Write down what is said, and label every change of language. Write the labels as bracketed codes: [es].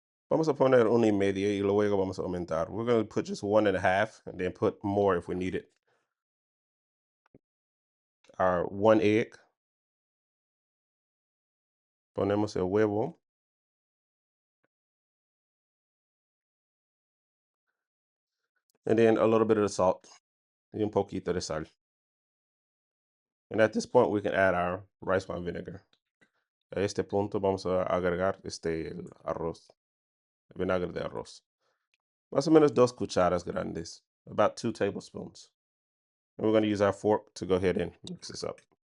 [es] Vamos a poner 1.5 y luego vamos a aumentar. [en] We're going to put just 1.5 and then put more if we need it. Our 1 egg. [es] Ponemos el huevo. [en] And then a little bit of the salt. [es] Y un poquito de sal. [en] And at this point, we can add our rice wine vinegar. [es] A este punto vamos a agregar el arroz, vinagre de arroz. Más o menos 2 cucharas grandes, [en] about 2 tablespoons. And we're going to use our fork to go ahead and mix this up.